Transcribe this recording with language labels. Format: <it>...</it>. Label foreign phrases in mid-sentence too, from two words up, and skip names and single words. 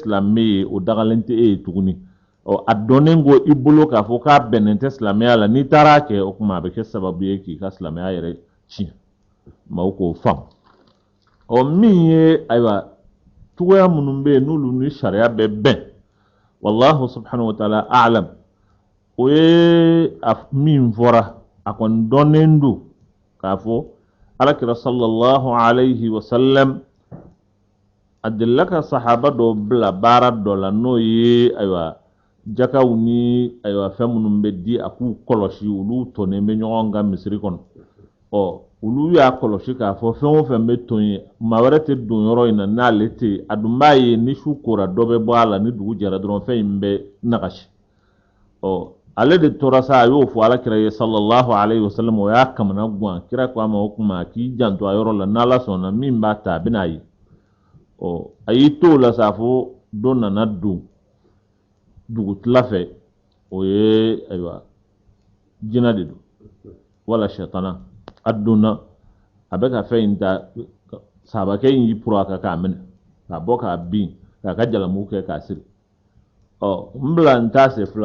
<bm>silamɛ ye o dagalen tɛ e ye tuguni a dɔnnen ko i bolo k'a fɔ k'a bɛnnen tɛ silamɛya la n'i taara kɛ o tuma a bɛ kɛ sababu ye k'i ka silamɛya yɛrɛ tiɲɛ maaw k'o faamu min ye ayiwa cogoya minnu bɛ yen n'olu ni sariya bɛ bɛn</bm> <ar>والله سبحانه وتعالى أعلم</ar> <bm>o ye min fɔra a kɔni dɔnnen don k'a fɔ alakira</bm> <ar>صلى الله عليه وسلم</ar> <bm>a delila ka sahaba dɔ bila baara dɔ la n'o ye ayiwa jakaw ni ayiwa fɛn minnu bɛ di a k'u kɔlɔsi olu tɔnnen bɛ ɲɔgɔn kan misiri kɔnɔ olu y'a kɔlɔsi k'a fɔ fɛn o fɛn bɛ ton ye maa wɛrɛ tɛ don yɔrɔ in na n'ale tɛ yen a dun b'a ye ni su kora dɔ bɛ bɔ a la ni dugu jɛra dɔrɔn fɛn in bɛ nagasi ale de tora sa a y'o fɔ alakira ye</bm> <ar>صلى الله عليه وسلم</ar> <bm>o y'a kamana gan kira ko a ma o kuma k'i janto a yɔrɔ la n'ala sɔnna min b'a ta a bɛna ye a y'i to o la sa fo dɔ nana don dugutila fɛ o ye ayiwa jina de don wala sɛtana a donna a bɛ ka fɛn in ta sahabakɛ in y'i puro a kan k'a minɛ k'a bɔ k'a bin k'a ka jalamu kɛ k'a siri n bila n t'a se</bm>